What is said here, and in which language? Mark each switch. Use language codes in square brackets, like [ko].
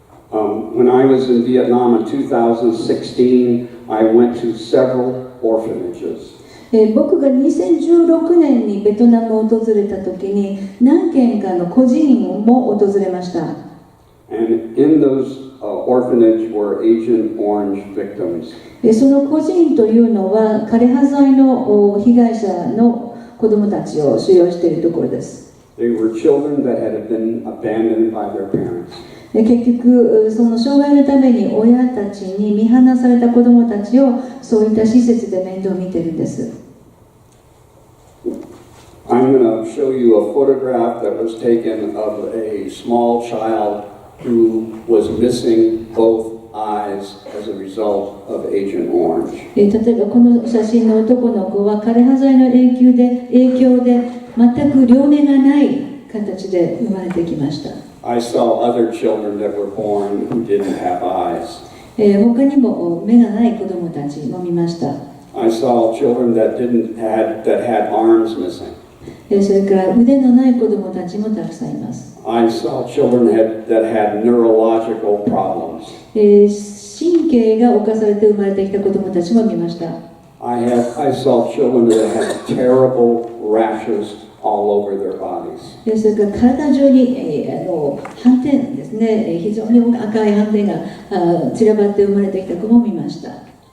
[en] When I was in Vietnam in 2016, I went to several orphanages. [ja] 僕が2016年にベトナムを訪れた時に何軒かの孤児院も訪れました。 [en] And in those orphanage were Agent Orange victims. [ja] その孤児院というのは枯葉剤の被害者の子どもたちを収容しているところです。 [en] They were children that had been abandoned by their parents. [ja] 結局その障害のために親たちに見放された子どもたちをそういった施設で面倒を見ているんです。 [en] I'm going to show you a photograph that was taken of a small child who was missing both eyes as a result of Agent Orange. [ja] 例えばこの写真の男の子は枯葉剤の影響で全く両目がない形で生まれてきました。 [en] I saw other children that were born who didn't have eyes. [ja] 他にも目がない子どもたちも見ました。 [en] I saw children that had arms missing. [ja] それから腕のない子どもたちもたくさんいます。 [en] I saw children that had neurological problems. [ja] 神経が侵されて生まれてきた子どもたちも見ました。 [en] I saw children that had terrible rashes all over their bodies. [ja] それから体中に、斑点ですね、非常に赤い斑点が散らばって生まれてきた子も見ました。